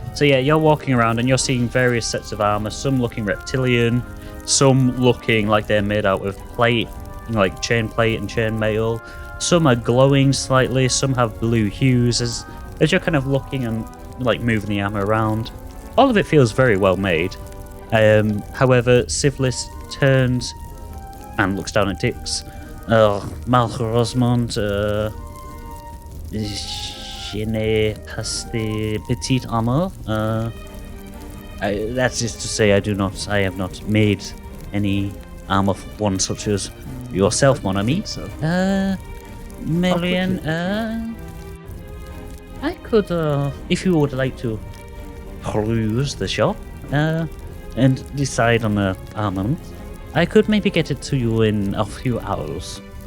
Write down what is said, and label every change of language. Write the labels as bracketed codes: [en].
[en] So yeah, you're walking around and you're seeing various sets of armor, some looking reptilian, some looking like they're made out of plate, like chain plate and chain mail. Some are glowing slightly, some have blue hues as you're kind of looking and like moving the armor around. All of it feels very well made. However, Civilis turns and looks down at Dix. [fr] Malheureusement, je n'ai pas de petite armor. [en] That is to say, I have not made any armor for one such as yourself, [fr] mon ami. [en] so. Marianne, I could, if you would like to peruse the shop and decide on the armament, I could maybe get it to you in a few hours.